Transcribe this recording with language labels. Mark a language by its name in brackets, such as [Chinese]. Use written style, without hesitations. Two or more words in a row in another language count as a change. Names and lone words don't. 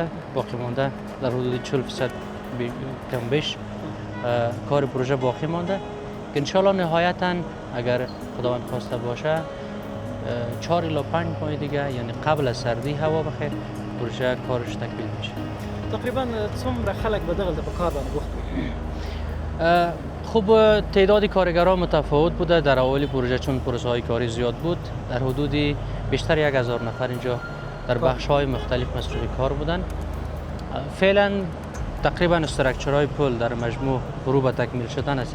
[Persian] باقی مانده در حدود 40% کم بیش کار پروژه باقی مانده که انشالله نهایتا اگر خداوند خواسته باشه 4 الی 5 ماه دیگه، یعنی قبل از سردی هوا بخیر، پروژه کارش تکمیل میشه. [Pashto] تقریبا څومره خلک به دغلته په کار باندې بوخت دي؟ [Persian] خوب تعداد کارگران متفاوت بوده. در اول پروژه چون پروسه های کاری زیاد بود، در حدود بیشتر 1000 نفر اینجا در بخش های مختلف مصروف کار بودن. فعلا تقریبا استراکچرهای پل در مجموع فرو به تکمیل شدن است.